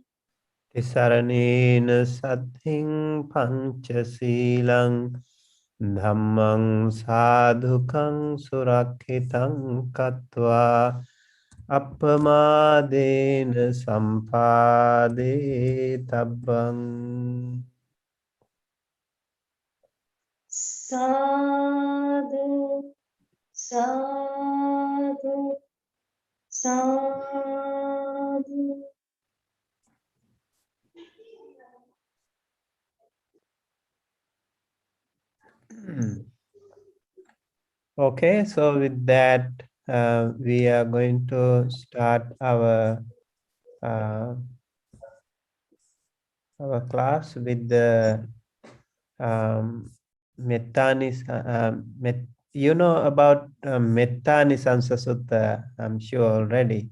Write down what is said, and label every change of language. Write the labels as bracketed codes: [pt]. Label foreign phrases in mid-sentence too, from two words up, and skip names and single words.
[pi] Tisaranena saddhiṃ pañcasīlaṃ dhammang sadhukaṃ surakkhitam katva appamādena sampādē tabbang. Sadhu, sadhu, sadhu. [en] Okay, so with that, we are going to start our class with the you know about Mettanisansa Sutta, I'm sure already.